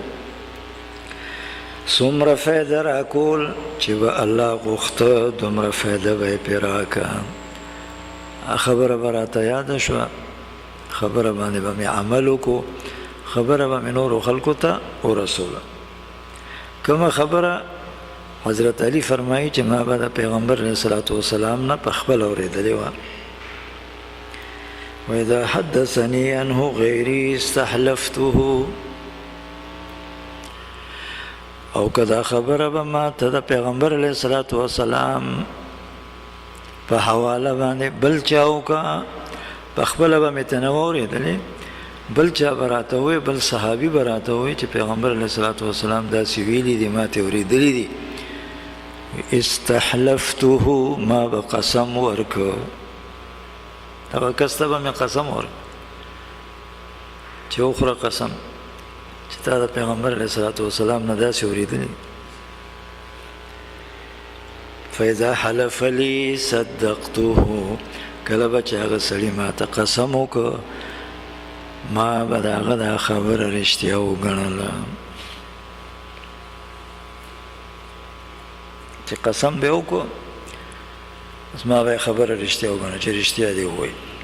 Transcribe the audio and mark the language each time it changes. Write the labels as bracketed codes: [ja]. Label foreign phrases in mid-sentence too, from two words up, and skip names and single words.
[ps] څومره فایده راکول چې به الله غوښته دومره فایده به یې پرې راکړه خبره به راته یاده شوه خبره باندې به مې عمل وکړو خبره به مې نورو خلکو ته ورسوله کومه خبره حضرت علی فرمایي چې ما به د پیغمبر [ar] علیه الصلاة والسلام [ps] نه پخپل اوریدلې وه [ar] وإذا حدثني عنه غيري استحلفته [ps] او کدا خبره به ما ته د پیغمبر [ar] علیه الصلاة والسلام [ps] په حواله باندې بل چا وکړه پخپله به مې ته نه واورېدلې بل چا به راته ووایي بل صحابي به راته ووایي چې پیغمبر [ar] علیه الصلاة والسلام [ps] داسې ویلي دي ما ته اورېدلي دي استحلفته ما به قسم ورکړه او کسته به مې قسم ورکړه چې وخوره قسم چې تا د پیغمبر [ar] علیه الصلاة والسلام [ps] نه داسې اورېدلي [ar] فإذا حلف لي صدقته [ps] کله به چې هغه سړي ما ته قسم وکړه ما به د هغه دا خبره رښتیا وګڼله چې قسم به وکړو بس ما به خبره رښتیا وګڼه چې رښتیا دی ووایي